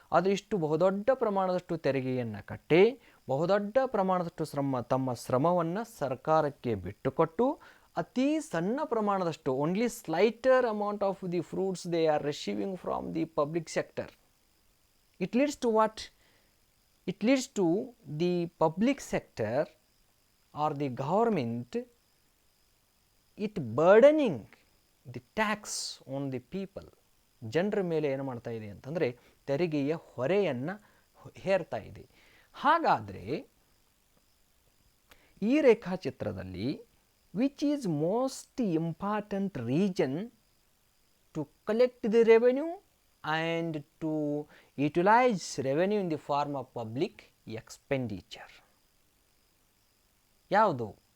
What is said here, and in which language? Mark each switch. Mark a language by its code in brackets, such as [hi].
[kn] ಅದು ಇಷ್ಟು ಬಹುದೊಡ್ಡ ಪ್ರಮಾಣದಷ್ಟು ತೆರಿಗೆಯನ್ನು ಕಟ್ಟಿ ಬಹುದೊಡ್ಡ ಪ್ರಮಾಣದಷ್ಟು ತಮ್ಮ ಶ್ರಮವನ್ನು ಸರ್ಕಾರಕ್ಕೆ ಬಿಟ್ಟುಕೊಟ್ಟು ಅತಿ ಸಣ್ಣ ಪ್ರಮಾಣದಷ್ಟು [en] Only slighter amount of the fruits they are receiving from the public sector. It leads to what? It leads to the public sector or the government, it burdening the tax on the people. [kn] ಜನರ ಮೇಲೆ ಏನು ಮಾಡ್ತಾ ಇದೆ ಅಂತಂದರೆ ತೆರಿಗೆಯ ಹೊರೆಯನ್ನು ಹೇರ್ತಾ ಇದೆ. ಹಾಗಾದರೆ ಈ ರೇಖಾಚಿತ್ರದಲ್ಲಿ [en] Which is most important reason to collect the revenue and to utilize revenue in the form of public expenditure? [kn] ಯಾವುದು?